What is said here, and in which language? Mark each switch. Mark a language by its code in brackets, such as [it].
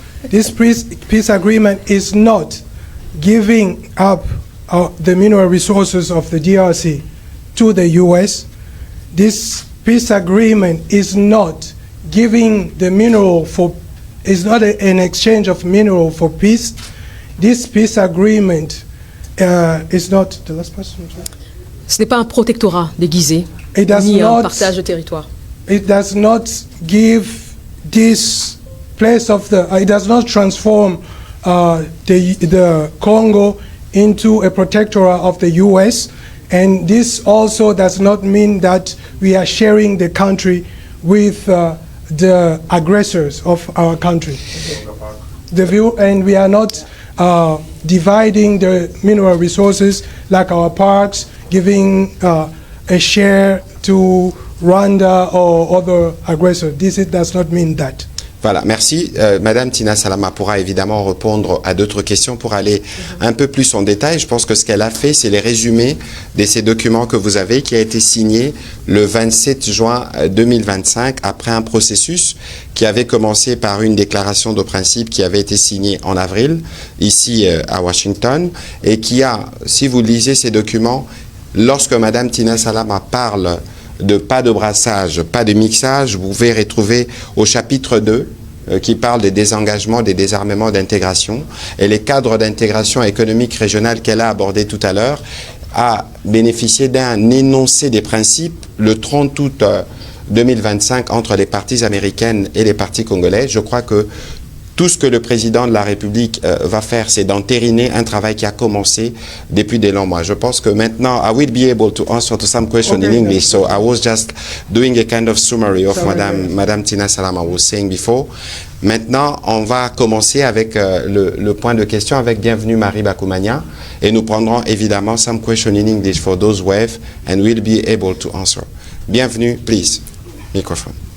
[en] This peace agreement is not giving up the mineral resources of the DRC to the US. This peace agreement is not giving the mineral for, is not an exchange of mineral for peace. This peace agreement is not, the last person. [fr] Ce n'est pas un protectorat déguisé, ni un partage de territoire. [en] It does not give this place of the, it does not transform the Congo into a protectorate of the US. And this also does not mean that we are sharing the country with the aggressors of our country. And we are not dividing the mineral resources like our parks, giving a share to Rwanda or other aggressors. This does not mean that. [fr] Voilà, merci. Madame Tina Salama pourra évidemment répondre à d'autres questions pour aller un peu plus en détail. Je pense que ce qu'elle a fait, c'est les résumés de ces documents que vous avez, qui a été signé le 27 juin 2025, après un processus qui avait commencé par une déclaration de principe qui avait été signée en avril, ici à Washington, et qui a, si vous lisez ces documents, lorsque Madame Tina Salama parle de pas de brassage, pas de mixage, vous pouvez retrouver au chapitre 2 qui parle des désengagements, des désarmements d'intégration, et les cadres d'intégration économique régionale qu'elle a abordé tout à l'heure a bénéficié d'un énoncé des principes le 30 août 2025 entre les parties américaines et les parties congolaises. Je crois que tout ce que le président de la République va faire, c'est d'entériner un travail qui a commencé depuis des longs mois. Je pense que maintenant, [en] I will be able to answer to some questions in English. So I was just doing a kind of summary of Madame Tina Salama was saying before. [fr] Maintenant, on va commencer avec le point de question avec Bienvenue Marie Bakoumania. Et nous prendrons évidemment [en] some questions in English for those who have, and we'll be able to answer. Bienvenue, please. Microphone.